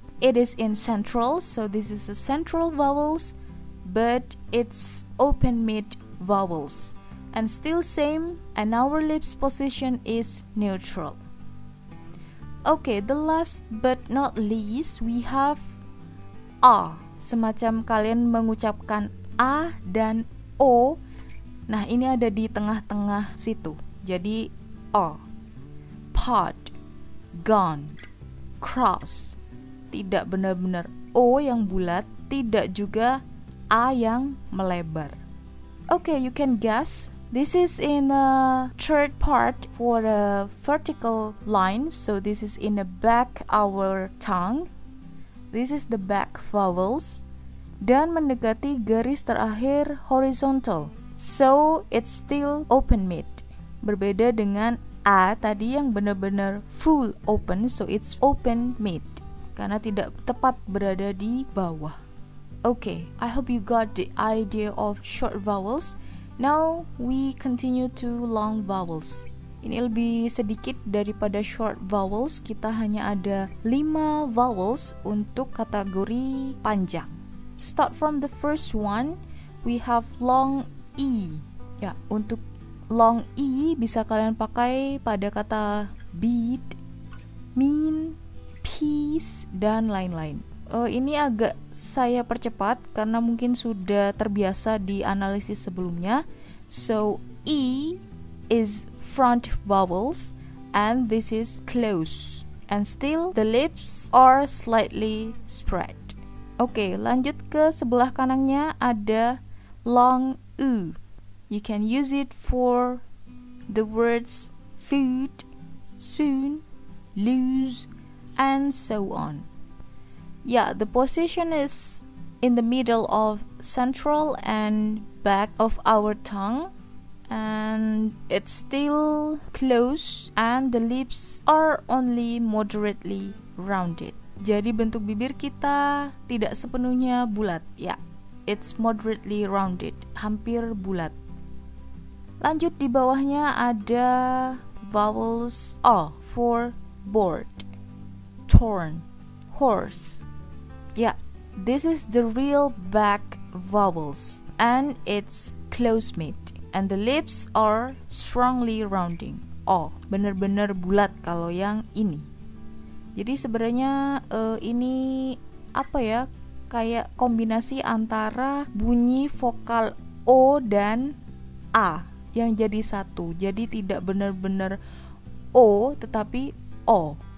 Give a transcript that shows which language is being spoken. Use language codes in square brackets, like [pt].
[en] It is in central, so this is a central vowels, but it's open mid vowels. And still same, and our lips position is neutral. Okay, the last but not least, we have A. [id] Semacam kalian mengucapkan A dan O. Nah, ini ada di tengah-tengah situ. Jadi O. [en] Pot, gone, cross. [id] Tidak benar-benar O yang bulat, tidak juga A yang melebar. [en] Okay, you can guess. This is in a third part for a vertical line. So this is in the back our tongue. This is the back vowels. [id] Dan mendekati garis terakhir horizontal. [en] So it's still open mid. [id] Berbeda dengan A tadi yang benar-benar full open. [en] So it's open mid, [id] karena tidak tepat berada di bawah. [en] Okay, I hope you got the idea of short vowels. Now we continue to long vowels. [id] Ini lebih sedikit daripada short vowels. Kita hanya ada 5 vowels untuk kategori panjang. [en] Start from the first one. We have long E. [id] Ya, untuk long E bisa kalian pakai pada kata beat, mean, peace, dan lain-lain. Ini agak saya percepat karena mungkin sudah terbiasa di analisis sebelumnya. [en] So E is front vowels and this is close, and still the lips are slightly spread. [id] Oke, lanjut ke sebelah kanannya ada long U. [en] You can use it for the words food, soon, lose, and so on. Yeah, the position is in the middle of central and back of our tongue, and it's still close, and the lips are only moderately rounded. [id] Jadi bentuk bibir kita tidak sepenuhnya bulat. Ya, [en] it's moderately rounded, [id] hampir bulat. Lanjut di bawahnya ada vowels O [en] for board, torn, horse. [id] Ya, [en] this is the real back vowels and it's close-mid and the lips are strongly rounding. [id] Oh, bener-bener bulat kalau yang ini. Jadi sebenarnya ini apa ya? Kayak kombinasi antara bunyi vokal O dan A yang jadi satu. Jadi tidak benar-benar O tetapi O.